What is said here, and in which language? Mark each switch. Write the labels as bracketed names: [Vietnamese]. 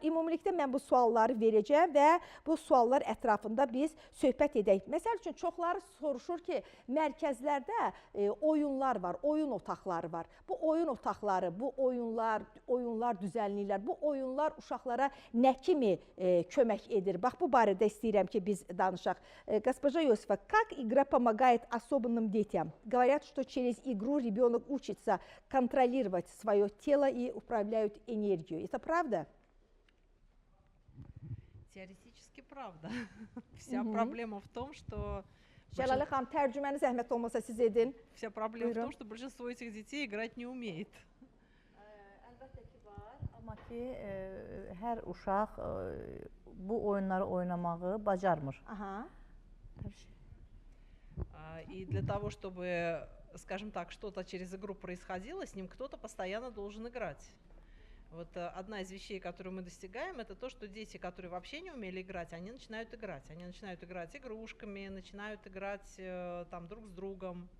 [Azerbaijani] Ümumilikdə mən bu sualları verəcəm və bu suallar ətrafında biz söhbət edək. Məsəl üçün, çoxları soruşur ki, mərkəzlərdə oyunlar var, oyun otaqları var. Bu oyun otaqları, bu oyunlar düzənləyirlər. Bu oyunlar uşaqlara nə kimi kömək edir? Bax, bu barədə istəyirəm ki, biz danışaq. [Russian] Госпожа Йосифа, как игра помогает особенным детям? Говорят, что через игру ребенок учится контролировать свое тело и управляют энергией. Это правда? Теоретически правда. Вся проблема в том, что... [Azerbaijani] Cəlalə xanım, tərcüməni zəhmət olmasa siz edin. [Russian] Вся проблема в том, что большинство этих детей играть не умеет. [Azerbaijani] Əlbəttə ki, var. ki, hər uşaq bu oyunları oynamağı bacarmır. Aha. [Russian] И для того, чтобы, скажем так, что-то через игру происходило, с ним кто-то постоянно должен играть. Вот одна из вещей, которую мы достигаем, это то, что дети, которые вообще не умели играть, они начинают играть. Они начинают играть игрушками, начинают играть там друг с другом.